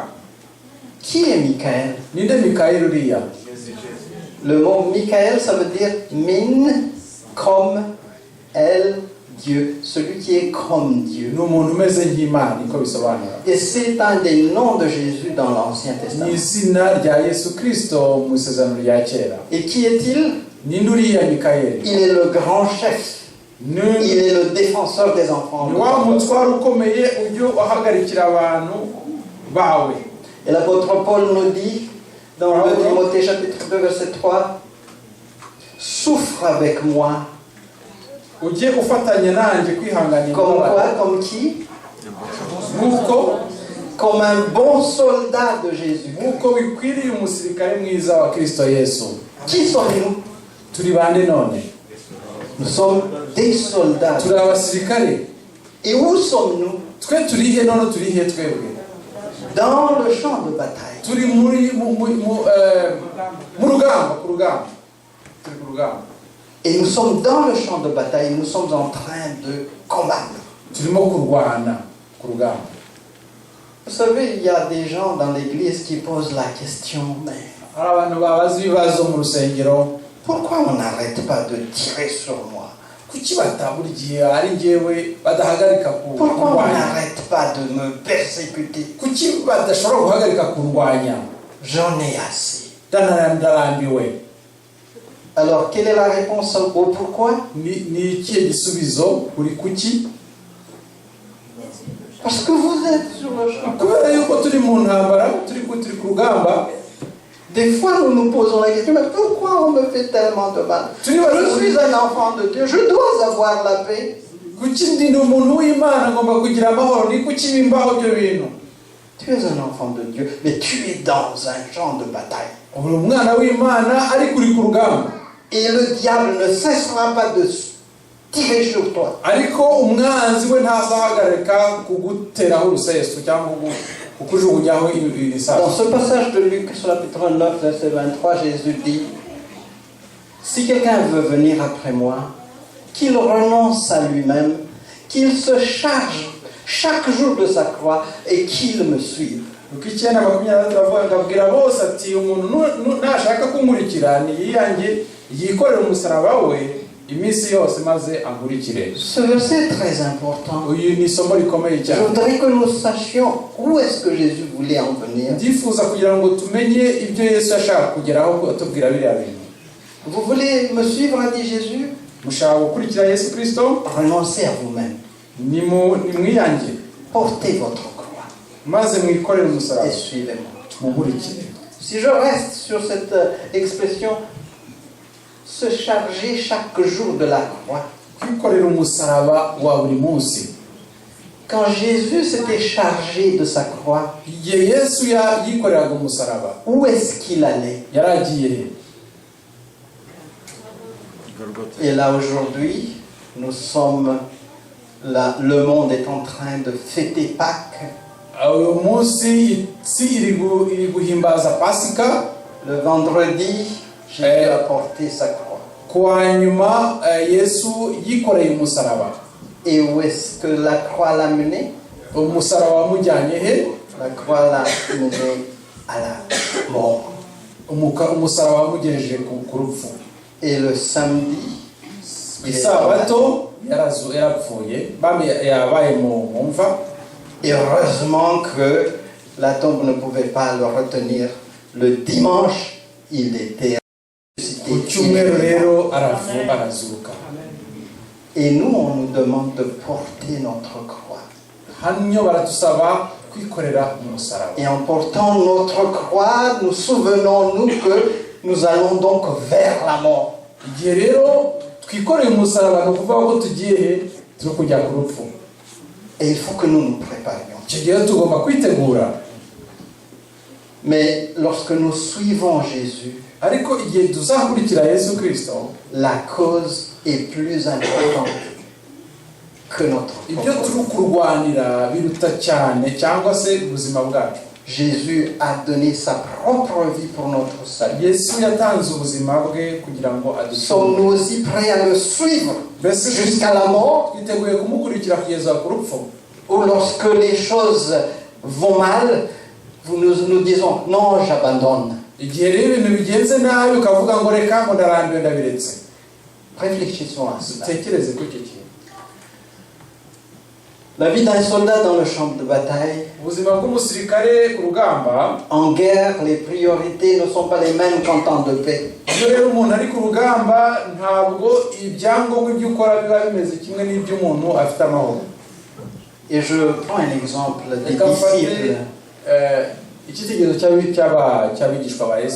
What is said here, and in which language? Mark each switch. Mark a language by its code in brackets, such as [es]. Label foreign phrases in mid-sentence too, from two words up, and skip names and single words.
[fr] Qui est Michaël? [rw] Ninde Mikayeli uriya? [fr] Le mot Michaël, ça veut dire min, comme elle, Dieu, celui qui est comme Dieu. [rw] Ni umuntu umeze nk'Imana niko bisobanura. [fr] Et c'est un des noms de Jésus dans l'Ancien [rw] Ni [fr] Testament. [rw] izina rya Yesu Kristo mu isezerano rya kera. [fr] Et qui est-il? [rw] Ninde uriya Mikayeli? [fr] Il est le grand chef. [rw] Ni [fr] Il est le défenseur des enfants. [rw] wa mutware ukomeye ujya uhagarikira abantu bawe. [fr] Et l'apôtre Paul nous dit, dans 2 Timothée chapitre 2, verset 3, souffre avec moi. [rw] Ujye ufatanya nanjye kwihanganira [fr] Comme [rw] abantu. [fr] quoi? Comme qui? [rw] Nk'uko [fr] Comme un bon soldat de Jésus. [rw] nk'uko bikwiriye umusirikare mwiza wa Kristo Yesu. [fr] Qui sommes-nous? [rw] Turi bande none? [fr] Nous sommes des soldats. [rw] Turi abasirikare. [fr] Et où sommes-nous? [rw] Twe turihe none turihe twebwe? [fr] Dans le champ de bataille. [rw] Turi mu rugamba, ku rugamba. Turi ku rugamba. [fr] Et nous sommes dans le champ de bataille. Nous sommes en train de combattre. [rw] Turimo kurwana ku rugamba. [fr] Vous savez, il y a des gens dans l'église qui posent la question, mais [rw] Hari abantu babaza ibibazo mu rusengero, [fr] pourquoi on n'arrête pas de tirer sur moi? [rw] kuki buri gihe ari njyewe badahagarika [fr] Pourquoi on [rw] kurwanya? [fr] n'arrête pas de me persécuter? [rw] Kuki badashobora guhagarika kurwanya? [fr] J'en ai assez. [rw] Ndarambiwe. [fr] Alors, quelle est la réponse au pourquoi? [rw] Ni ikihe gisubizo kuri kuki? [fr] Parce que vous êtes sur le champ. [rw] Kubera yuko turi mu ntambara, turi ku rugamba. [fr] Des fois, nous nous posons la question, mais pourquoi on me fait tellement de mal? Je suis un enfant de Dieu, je dois avoir la paix. [rw] Kuki ndi umuntu w'Imana ngomba kugira amahoro? Ni kuki bimbaho ibyo bintu? [fr] Tu es un enfant de Dieu, mais tu es dans un champ de bataille. [rw] Uri umwana w'Imana ariko uri ku rugamba. [fr] Et le diable ne cessera pas tirer sur toi. [rw] ariko umwanzi we ntazahagarika kuguteraho uruseso cyangwa kukujugunyaho [fr] Dans [rw] ibisasu. [fr] ce passage de Luc, chapitre 9, verset 23, Jésus dit, si quelqu'un veut venir après moi, qu'il renonce à lui-même, qu'il se charge chaque jour de sa croix et qu'il me suive. [rw] Luka 9:23 aravuga ngo abwira bose ati umuntu nashaka kunkurikira niyiyange yikorera umusaraba we iminsi yose maze ankurikire. [fr] Ce verset est très important. [rw] Uyu ni isomo rikomeye [fr] Je [rw] cyane. [fr] voudrais que nous sachions où est-ce que Jésus voulait en venir. [rw] Ndifuza kugira ngo tumenye ibyo Yesu yashaka kugeraho atubwira biriya bintu. [fr] Vous voulez me suivre, a dit Jésus? [rw] Mushaka gukurikira Yesu Kristo, [fr] Renoncez à vous-même. [rw] nimwiyange [fr] Portez votre croix [rw] maze mwikorere umusaraba [fr] et suivez-moi. [rw] munkurikire. [fr] Si je reste sur cette expression, se charger chaque jour de la croix. [rw] Kwikorera umusaraba wa buri munsi. [fr] Quand Jésus s'était chargé de sa croix, [rw] Igihe Yesu yikoreraga umusaraba [fr] où est-ce qu'il allait? [rw] yaragiye he? [fr] Et là aujourd'hui, nous sommes là, le monde est en train de fêter Pâques. [rw] Uyu munsi isi iri guhimbaza Pasika. [fr] Le vendredi, Jésus a porté sa croix. [rw] Kuwa nyuma Yesu yikoreye umusaraba. [fr] Et où est-ce que la croix l'a mené? [rw] Umusaraba wamujyanye he? [fr] La croix l'a mené à la mort. [rw] Umusaraba wamugejeje ku rupfu. [fr] Et le samedi, il est [rw] Isabato yarapfuye yabaye mu mva. [fr] Et heureusement que la tombe ne pouvait pas le retenir. Le dimanche, il était ressuscité. [rw] Ku cyumweru rero arazuka. [fr] Et nous, on nous demande de porter notre croix. [rw] Hano baratusaba kwikorera umusaraba. [fr] Et en portant notre croix, nous souvenons-nous que nous allons donc vers la mort. [rw] Igihe rero twikoreye umusaraba no kuvuga ko tugiye he? Turi kujya ku rupfu. [fr] Et il faut que nous nous préparions. [rw] Icyo gihe tugomba kwitegura. [fr] Mais lorsque nous suivons Jésus, [rw] Ariko igihe tuzakurikira Yesu Kristo, [fr] la cause est plus importante que notre [rw] ibyo [fr] propre. [rw] turi kurwanira biruta cyane cyangwa se ubuzima bwacu. [fr] Jésus a donné sa propre vie pour notre salut. [rw] Yesu yatanze ubuzima bwe kugira ngo [fr] Sommes-nous aussi prêts à le suivre jusqu'à la mort? [rw] twiteguye kumukurikira kugeza ku rupfu? [fr] Ou lorsque les choses vont mal, nous disons non, j'abandonne. [rw] Igihe rero ibintu bigenze nabi ukavuga ngo reka ngo ndarambiwe ndabiretse. [fr] Réfléchissons à cela. [rw] Dutekereze kuri icyo kintu. [fr] La vie d'un soldat dans le champ de bataille. [rw] Ubuzima bw'umusirikare ku rugamba, [fr] En guerre, les priorités ne sont pas les mêmes qu'en temps de paix. [rw] iyo rero umuntu ari ku rugamba ntabwo ibyangombwa ibyo ukora biba bimeze kimwe n'iby'umuntu afite amahoro. [fr] Et je prends un exemple des [rw] Reka mfate [fr] disciples. [rw] icyitegererezo cy'abigishwa ba Yesu.